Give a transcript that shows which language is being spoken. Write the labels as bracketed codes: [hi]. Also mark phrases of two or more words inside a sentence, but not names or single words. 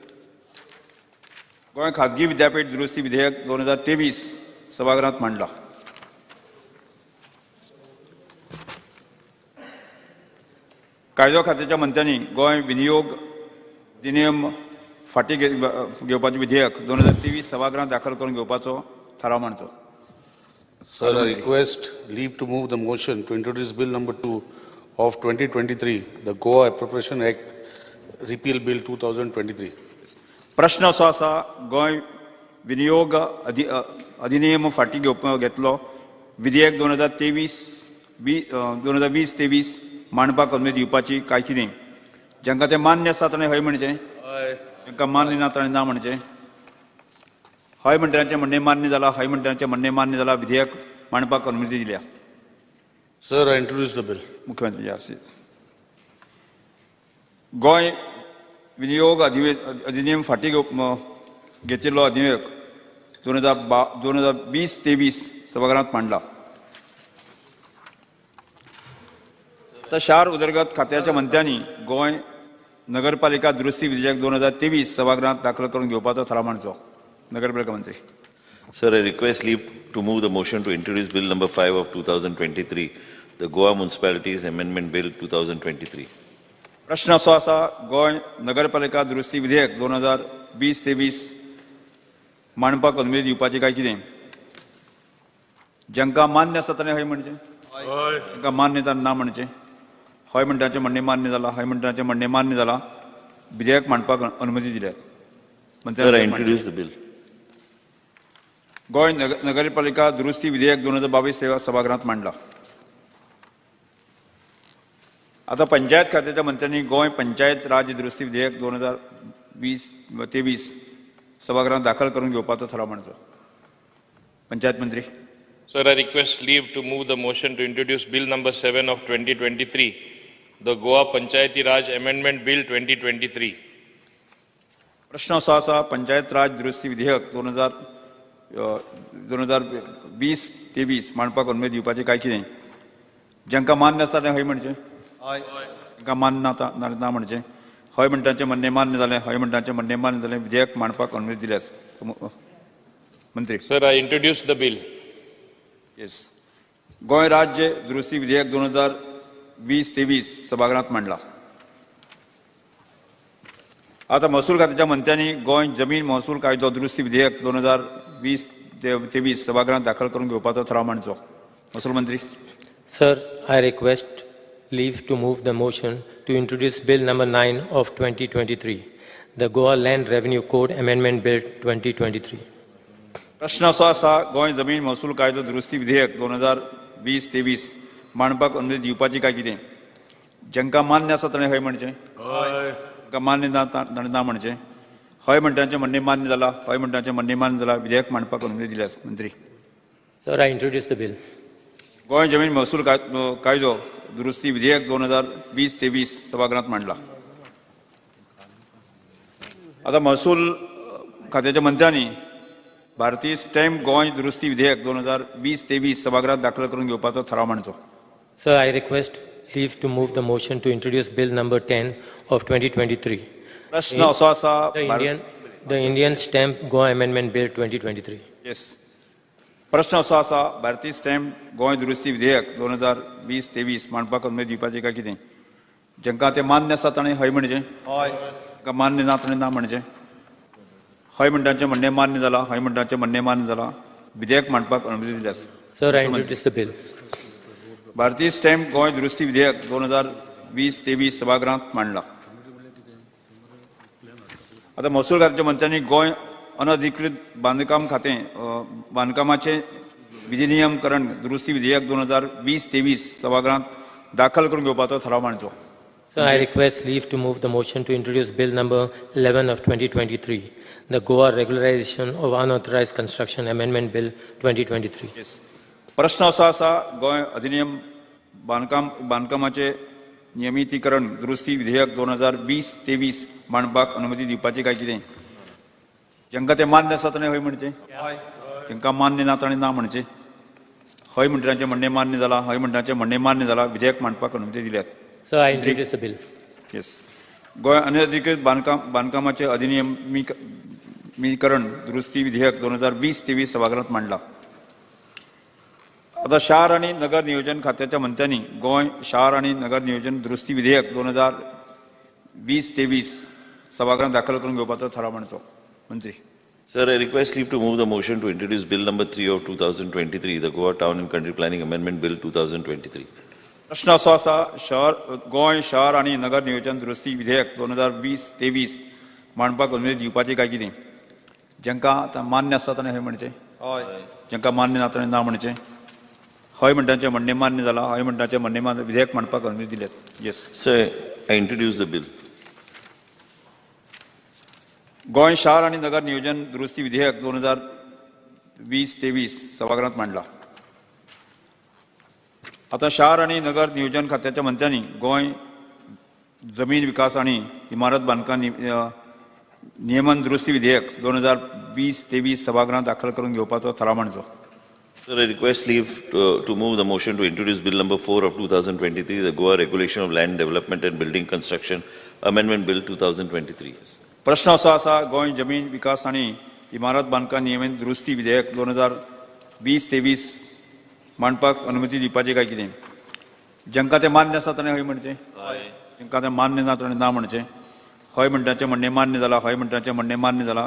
[kok] गोंय खाजगी विद्यापीठ दुरुस्ती विधेयक 2023 सभागृहांत मांडला कायदो खात्याच्या मंत्र्यांनी गोंय विनियोग अधिनियम फाटीं घेवपाचें विधेयक 2023 सभागृहांत दाखल करून घेवपाचो थाराव मांडचो [en] Sir, I request leave to move the motion to introduce Bill number 2 of 2023, the Goa Appropriation Act, Repeal Bill 2023. [kok] प्रश्न असो आसा गोंय विनियोग अधिनियम फाटीं घेतलो विधेयक 2020-23 मांडपाक अनुमती दिवपाची काय कितें जांकां तें मान्य आसा ताणें हय म्हणचें जांकां मान्य ना ताणें ना म्हणचें हय म्हणटाचें म्हणणें मान्य जालां हय म्हणटाचें म्हणणें मान्य जालां विधेयक मांडपाक अनुमती दिल्या [en] Sir, I introduce the bill. [kok] मुख्यमंत्री गोंय विनियोग अधिनियम फाटीं घेतिल्लो अधिनियम 2020-23 सभागृहांत मांडला तर शार उदरगत खात्याच्या मंत्र्यांनी गोंय नगरपालिका दुरुस्ती विधेयक 2023 सभागृहांत दाखल करून घेवपाचो थाराव मांडचो नगरपालिका मंत्री [en] Sir, I request leave to move the motion to introduce Bill number 5 of 2023, the Goa Municipalities Amendment Bill 2023. [kok] प्रश्न असो आसा गोंय नगरपालिका दुरुस्ती विधेयक 2020-23 मांडपाक अनुमती दिवपाची काय कितें जांकां मान्य आसा ताणें हय म्हणचें जांकां मान्य ताणें ना म्हणचें हय म्हणटाचें म्हणणें मान्य जालां हय म्हणटाचें म्हणणें मान्य जालां विधेयक मांडपाक अनुमती दिल्या [en] Sir, I introduce the bill. [kok] गोय नगरपालिका दुरुस्ती विधेयक 2022 सभागृहात मांडला. आता पंचायत खात्याच्या मंत्र्यांनी गोय पंचायत राज दुरुस्ती विधेयक 2023 सभागृहात दाखल करून घेवपाचो थाराव मांडचो. पंचायत मंत्री. [en] Sir, I request leave to move the motion to introduce Bill number 7 of 2023, the Goa Panchayati Raj Amendment Bill 2023. [kok] प्रश्न असो आसा पंचायत राज दुरुस्ती विधेयक 2020-23 मांडपाक अनुमती दिवपाचें काय कितें? जांकां मान्य आसा तें हय म्हणचें. जांकां मान्य ना म्हणचें. हय म्हणटाचें म्हणणें मान्य जालें. हय म्हणटाचें म्हणणें मान्य जालें. विधेयक मांडपाक अनुमती दिल्यास. मंत्री. [en] Sir, I introduce the bill. [kok] येस. गोंय राज्य दुरुस्ती विधेयक 2020-23 सभागृहात मांडला. आता महसूल खात्याच्या मंत्र्यांनी गोंय जमीन महसूल कायदो दुरुस्ती विधेयक 2020-23 सभागृहात दाखल करून घेवपाचो थाराव मांडचो. महसूल मंत्री. [en] Sir, I request leave to move the motion to introduce Bill number 9 of 2023, the Goa Land Revenue Code Amendment Bill 2023. [kok] प्रश्न असो आसा गोंय जमीन महसूल कायदो दुरुस्ती विधेयक 2020-23 मांडपाक अनुमती दिवपाची काय कितें? जांकां मान्य आसा ताणें हय म्हणचें. जांकां मान्य ना ताणें ना म्हणचें. हय म्हणटाचें म्हणणें मान्य जाला. हय म्हणटाचें म्हणणें मान्य जाला. विधेयक मांडपाक अनुमती दिल्यास. मंत्री. [en] Sir, I introduce the bill. [kok] गोंय जमीन महसूल कायदो दुरुस्ती विधेयक 2020-23 सभागृहात मांडला. आता महसूल खात्याच्या मंत्र्यांनी भारतीय स्टॅम्प गोंय दुरुस्ती विधेयक 2020-23 सभागृहात दाखल करून घेवपाचो थाराव मांडचो. [en] Sir, I request leave to move the motion to introduce Bill number 10 of 2023. [kok] प्रश्न असो आसा [en] The Indian Stamp Goa Amendment Bill 2023. [kok] येस. प्रश्न असो आसा भारतीय स्टॅम्प गोंय दुरुस्ती विधेयक 2020-23 मांडपाक अनुमती दिवपाचें काय कितें? जांकां तें मान्य आसा ताणें हय म्हणचें. जांकां मान्य ना ताणें ना म्हणचें. हय म्हणटाचें म्हणणें मान्य जालां. हय म्हणटाचें म्हणणें मान्य जालां. विधेयक मांडपाक अनुमती दिल्यास. [en] Sir, I introduce the bill. [kok] भारतीय स्टॅम्प गोंय दुरुस्ती विधेयक 2020-23 सभागृहात मांडला. आता महसूल खात्याच्या मंत्र्यांनी गोंय अनधिकृत बांदकाम खातें बांदकामाचें विधिनियमकरण दुरुस्ती विधेयक 2020-23 सभागृहात दाखल करून घेवपाचो थाराव मांडचो. [en] Sir, I request leave to move the motion to introduce Bill number 11 of 2023, the Goa Regularization of Unauthorized Construction Amendment Bill 2023. Yes. [kok] प्रश्न असो आसा गोंय अधिनियम बांदकामाचे नियमितीकरण दुरुस्ती विधेयक 2020-23 मांडपाक अनुमती दिवपाची काय कितें? जांकां तें मान्य आसा ताणें हय म्हणचें. जांकां मान्य ना ताणें ना म्हणचें. हय म्हणटाचें म्हणणें मान्य जालां. हय म्हणटाचें म्हणणें मान्य जालां. विधेयक मांडपाक अनुमती दिल्यात. [en] Sir, I introduce the bill. [kok] येस. गोंय अनधिकृत बांदकामाचे अधिनियमीकरण दुरुस्ती विधेयक 2020-23 सभागृहात मांडला. आता शार आणि नगर नियोजन खात्याच्या मंत्र्यांनी गोंय शार आणि नगर नियोजन दुरुस्ती विधेयक 2020-23 सभागृहात दाखल करून घेवपाचो थाराव मांडचो. मंत्री. [en] Sir, I request leave to move the motion to introduce Bill number 3 of 2023, the Goa Town and Country Planning Amendment Bill 2023. [kok] प्रश्न असो आसा गोंय शहर आणि नगर नियोजन दुरुस्ती विधेयक 2020-23 मांडपाक अनुमती दिवपाची काय कितें? जांकां आतां मान्य आसा ताणें हय म्हणचें. जांकां मान्य ना ताणें ना म्हणचें. हय म्हणटाचें म्हणणें मान्य जालां. हय म्हणटाचें म्हणणें मान्य. विधेयक मांडपाक अनुमती दिल्यात. येस. [en] Sir, I introduce the bill. [kok] गोंय शार आणि नगर नियोजन दुरुस्ती विधेयक 2020-23 सभागृहात मांडला. आता शार आणि नगर नियोजन खात्याच्या मंत्र्यांनी गोंय जमीन विकास आणि इमारत बांदकाम नियमन दुरुस्ती विधेयक 2020-23 सभागृहात दाखल करून घेवपाचो थाराव मांडचो. [en] Sir, I request leave to move the motion to introduce Bill number 4 of 2023, the Goa Regulation of Land Development and Building Construction Amendment Bill 2023. [kok] प्रश्न असो आसा गोंय जमीन विकास आणि इमारत बांदकाम नियमन दुरुस्ती विधेयक 2020-23 मांडपाक अनुमती दिवपाची काय कितें? जांकां तें मान्य आसा ताणें हय म्हणचें. जांकां तें मान्य ना ताणें ना म्हणचें. हय म्हणटाचें म्हणणें मान्य जालां. हय म्हणटाचें म्हणणें मान्य जालां.